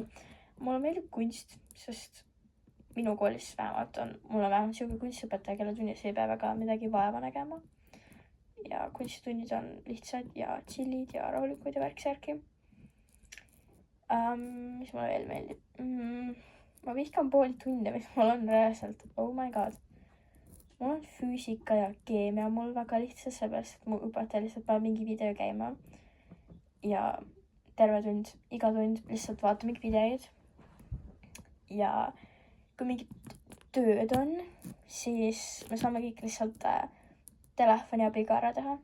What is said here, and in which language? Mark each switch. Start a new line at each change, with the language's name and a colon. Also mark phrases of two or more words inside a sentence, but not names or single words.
Estonian: Mulle meeldib kunst, sest minu koolis vähemalt mul on vähemalt siuke kunstiõpetaja, kelle tunnis ei pea väga midagi vaeva nägema. Ja kunstitunnid on lihtsad ja chillid ja rahulikud ja värksärki. Mis mulle veel meeldib? Ma vihkan pooli tunde, mis mul on reaalselt.
English: Oh my god.
Estonian: Mul on füüsika ja keemia mul väga lihtsalt, seepärast, et mu õpetaja lihtsalt paneb mingi video käima. Ja terve tund, iga tund lihtsalt vaata mingi videoid. Ja kui mingid tööd on, siis me saame kõik lihtsalt telefoni abiga ära teha.